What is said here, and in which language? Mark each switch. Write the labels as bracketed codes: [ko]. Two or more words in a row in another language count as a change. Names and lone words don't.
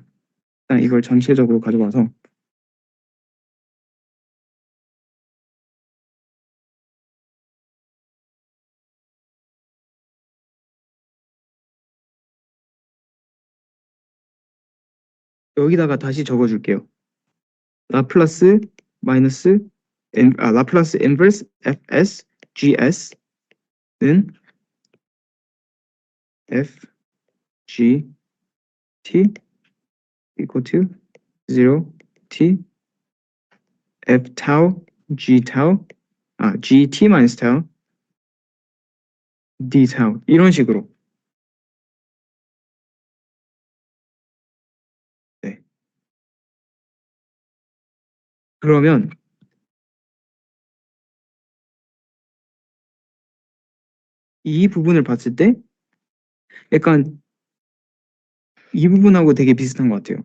[ko] 일단 이걸 전체적으로 가져와서 여기다가 다시 적어줄게요. 라플라스 마이너스 라플라스 인버스 fs gs는 f g t [en] equal to [ko] 0 t f tau g tau gt 마이너스 tau d tau 이런 식으로 네. 그러면 이 부분을 봤을 때 약간 이 부분하고 되게 비슷한 것 같아요.